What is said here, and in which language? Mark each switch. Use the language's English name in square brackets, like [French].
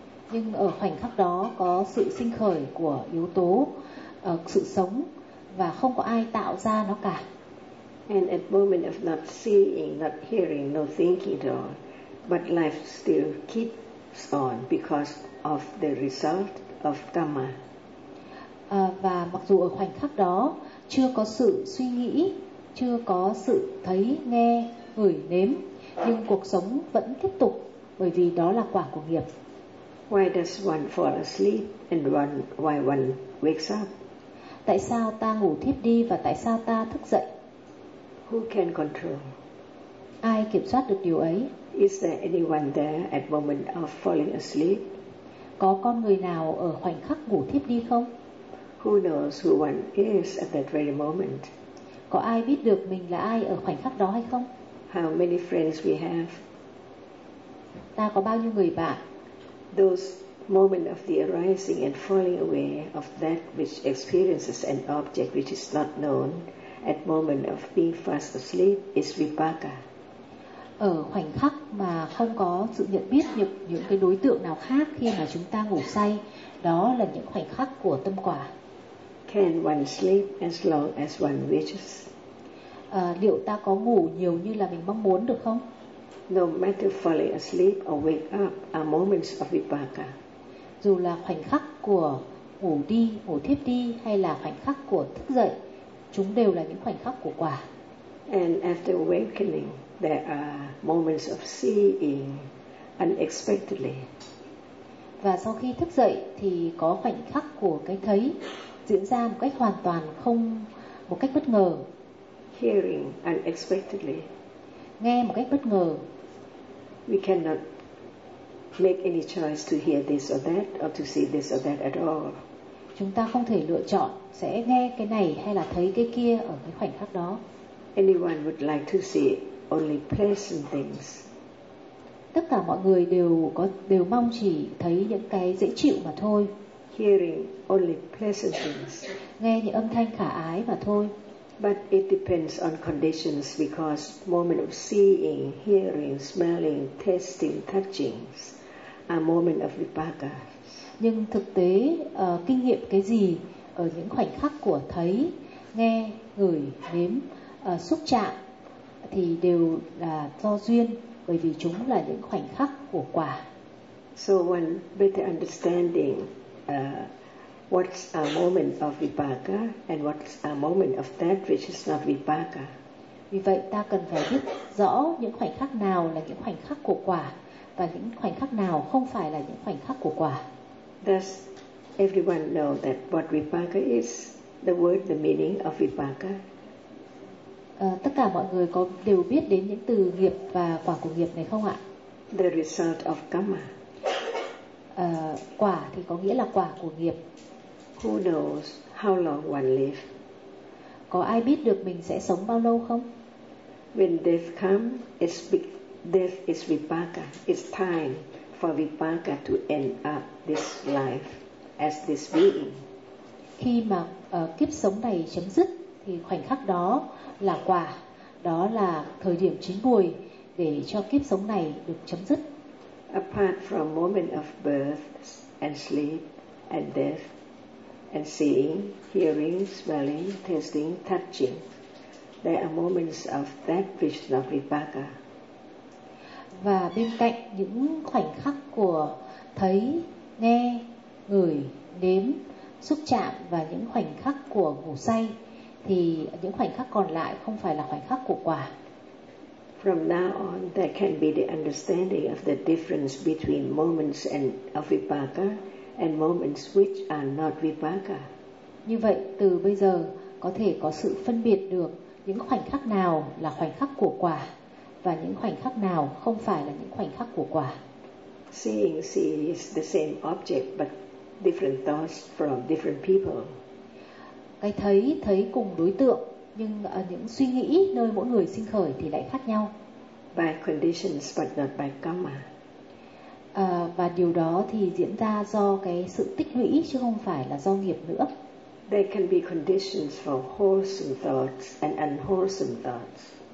[Vietnamese] Nhưng ở khoảnh khắc đó có sự sinh khởi của yếu tố sự sống, và không có ai tạo ra nó cả. [English] And at moment of not seeing, not hearing, no thinking at all, but life still keeps on because of the result of karma. [Vietnamese] Và mặc dù ở khoảnh khắc đó chưa có sự suy nghĩ, chưa có sự thấy, nghe, ngửi, nếm, nhưng cuộc sống vẫn tiếp tục bởi vì đó là quả của nghiệp. [English] Why does one fall asleep and why one wakes up? [Vietnamese] Tại sao ta ngủ thiếp đi và tại sao ta thức dậy? [English] Who can control? [Vietnamese] Ai kiểm soát được điều ấy? [English] Is there anyone there at moment of falling asleep? [Vietnamese] Có con người nào ở khoảnh khắc ngủ thiếp đi không? [English] Who knows who one is at that very moment? [Vietnamese] Có ai biết được mình là ai ở khoảnh khắc đó hay không? [English] How many friends we have? [Vietnamese] Ta có bao nhiêu người bạn? [English] Those moments of the arising and falling away of that which experiences an object which is not known at moment of being fast asleep is vipaka. [Vietnamese] Ở khoảnh khắc mà không có sự nhận biết những cái đối tượng nào khác khi mà chúng ta ngủ say, đó là những khoảnh khắc của tâm quả. [English] Can one sleep as long as one wishes? [Vietnamese] Liệu ta có ngủ nhiều như là mình mong muốn được không? [English] No matter falling asleep or wake up are moments of vipaka. [Vietnamese] Dù là khoảnh khắc của ngủ thiếp đi hay là khoảnh khắc của thức dậy chúng đều là những khoảnh khắc của quả. [English] And after awakening, there are moments of seeing unexpectedly. [Vietnamese] Và sau khi thức dậy thì có khoảnh khắc của cái thấy diễn ra một cách hoàn toàn không một cách bất ngờ. [English] Hearing unexpectedly. [Vietnamese] Nghe một cách bất ngờ. [English] We cannot make any choice to hear this or that or to see this or that at all. [Vietnamese] Chúng ta không thể lựa chọn sẽ nghe cái này hay là thấy cái kia ở cái khoảnh khắc đó. [English] Anyone would like to see only pleasant things. [Vietnamese] Tất cả mọi người đều mong chỉ thấy những cái dễ chịu mà thôi. [English] Hearing only pleasant things. [Vietnamese] Nghe những âm thanh khả ái mà thôi. [English] But it depends on conditions because moment of seeing, hearing, smelling, tasting, touching are moment of vipaka. [Vietnamese] Nhưng thực tế kinh nghiệm cái gì ở những khoảnh khắc của thấy, nghe, ngửi, nếm, xúc chạm thì đều là do duyên bởi vì chúng là những khoảnh khắc của quả. [English] So one better understanding what's a moment of vipaka and what's a moment of that which is not vipaka. [Vietnamese] Vì vậy ta cần phải biết rõ những khoảnh khắc nào là những khoảnh khắc của quả và những khoảnh khắc nào không phải là những khoảnh khắc của quả. [English] Does everyone know that what vipaka is? The word, the meaning of vipaka. [Vietnamese] Tất cả mọi người có đều biết đến những từ nghiệp và quả của nghiệp này không ạ? [English] The result of karma. [Vietnamese] Quả thì có nghĩa là quả của nghiệp. [English] Who knows how long one lives? [Vietnamese] Có ai biết được mình sẽ sống bao lâu không? [English] When death comes, death is vipaka. It's time for vipaka to end up this life as this being. [Vietnamese] Khi mà kiếp sống này chấm dứt thì khoảnh khắc đó là quả, đó là thời điểm chín muồi để cho kiếp sống này được chấm dứt. [English] Apart from moment of birth and sleep and death and seeing, hearing, smelling, tasting, touching, there are moments of that which is not vipaka. [Vietnamese] Và bên cạnh những khoảnh khắc của thấy, nghe, ngửi, nếm, xúc chạm và những khoảnh khắc của ngủ say thì những khoảnh khắc còn lại không phải là khoảnh khắc của quả. [English] From now on, there can be the understanding of the difference between moments and of vipaka and moments which are not vipaka. [Vietnamese] Như vậy, từ bây giờ có thể có sự phân biệt được những khoảnh khắc nào là khoảnh khắc của quả và những khoảnh khắc nào không phải là những khoảnh khắc của quả. [English] Seeing is the same object but different thoughts from different people. [Vietnamese] Cái thấy cùng đối tượng nhưng những suy nghĩ nơi mỗi người sinh khởi thì lại khác nhau. [English] By conditions but not by karma. [Vietnamese] Và điều đó thì diễn ra do cái sự tích lũy chứ không phải là do nghiệp nữa. [English] There can be conditions for wholesome thoughts and unwholesome thoughts.